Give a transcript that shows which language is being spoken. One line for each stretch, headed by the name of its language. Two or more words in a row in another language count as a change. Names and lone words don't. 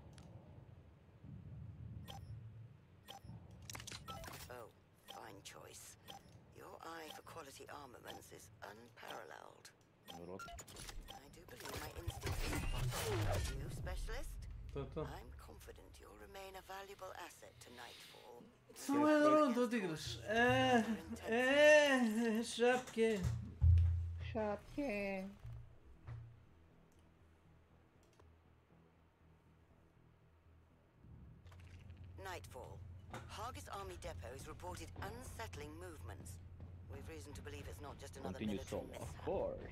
English: Oh, fine choice. Your eye for quality armaments is unparalleled. I do believe my instincts are spot on. You, specialist? I'm confident you'll remain a valuable asset to Nightfall.
Croatian: Samo jedan round odigraš. Šapke. Šapke.
English: Nightfall. Hargis Army Depot has reported unsettling movements. We've reason to believe it's not just another military mishap. Of course.